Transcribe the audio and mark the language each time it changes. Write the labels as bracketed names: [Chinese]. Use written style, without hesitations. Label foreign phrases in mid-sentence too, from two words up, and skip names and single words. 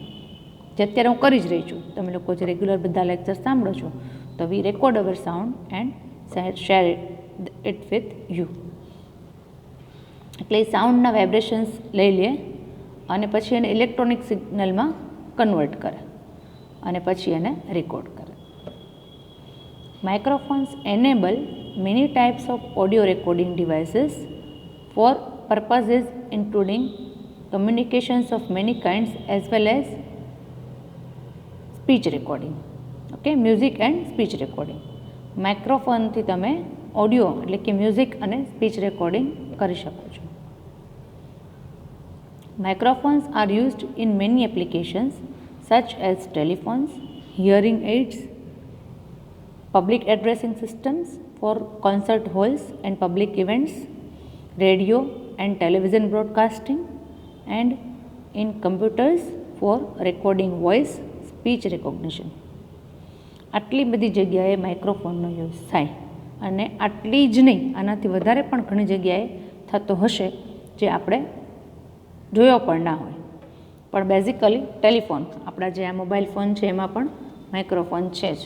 [Gujarati] જે અત્યારે હું કરી જ રહી છું, તમે લોકો જે રેગ્યુલર બધા લેક્ચર સાંભળો છો, તો [English] we record our sound and share it with you. [Gujarati] એટલે એ સાઉન્ડના વાઇબ્રેશન્સ લઈ લે અને પછી એને ઇલેક્ટ્રોનિક સિગ્નલમાં કન્વર્ટ કરે અને પછી એને રેકોર્ડ કરે. [English] microphones enable many types of audio recording devices for purposes including communications of many kinds as well as speech recording. ઓકે, music and speech recording. [Gujarati] માઇક્રોફોનથી તમે ઓડિયો એટલે કે મ્યુઝિક અને [English] speech recording [Gujarati] કરી શકો છો. [English] Microphones are used in many applications such as telephones, hearing aids, public addressing systems for concert halls and public events, radio and television broadcasting, and in computers for recording voice speech recognition. [Gujarati] આટલી બધી જગ્યાએ માઇક્રોફોનનો યુઝ થાય, અને આટલી જ નહીં, આનાથી વધારે પણ ઘણી જગ્યાએ થતો હશે જે આપણે જોયો પણ ના હોય. પણ બેઝિકલી ટેલિફોન, આપણા જે આ [English] mobile phone [Gujarati] છે એમાં પણ માઇક્રોફોન છે જ.